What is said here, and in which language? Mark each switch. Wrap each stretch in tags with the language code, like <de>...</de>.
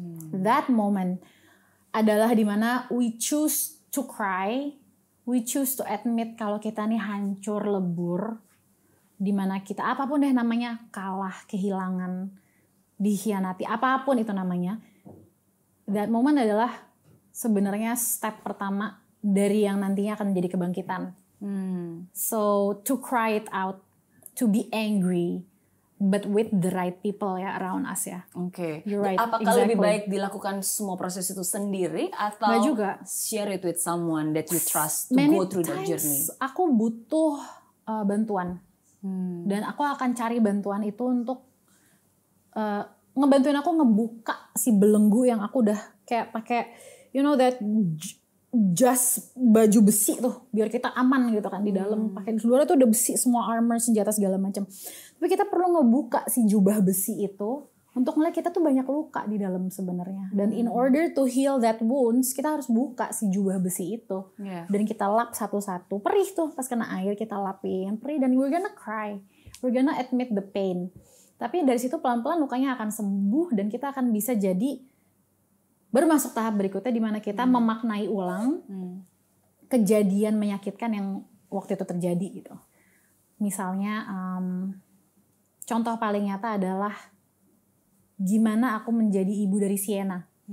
<id>That moment adalah dimana</id> <en>we choose to cry, we choose to admit</en> <id>kalau kita nih hancur lebur, dimana kita apapun deh namanya, kalah, kehilangan, dikhianati, apapun itu namanya. That moment adalah sebenarnya step pertama dari yang nantinya akan menjadi kebangkitan.</id> <en>So to cry it out, to be angry, but with the right people ya around us ya. Oke. You're right.</en> <id>Apakah lebih baik dilakukan semua proses itu sendiri atau Nggak juga.</id> <en>share it with someone that you trust to go through that journey?</en> <id>Aku butuh bantuan. Dan aku akan cari bantuan itu untuk ngebantuin aku ngebuka si belenggu yang aku udah kayak pakai that jas baju besi tuh biar kita aman gitu kan di dalam, pakai di luar tuh udah besi semua, armor, senjata segala macam. Tapi kita perlu ngebuka si jubah besi itu untuk ngeliat kita tuh banyak luka di dalam sebenarnya. Dan</id> <en>in order to heal that wounds,</en> <id>kita harus buka si jubah besi itu. Dan kita lap satu-satu. Perih tuh pas kena air kita lapin, perih, dan</id> <en>we're gonna cry. We're gonna admit the pain.</en> <id>Tapi dari situ pelan-pelan lukanya akan sembuh dan kita akan bisa jadi baru masuk tahap berikutnya di mana kita memaknai ulang kejadian menyakitkan yang waktu itu terjadi gitu. Misalnya contoh paling nyata adalah gimana aku menjadi ibu dari Sienna.</id>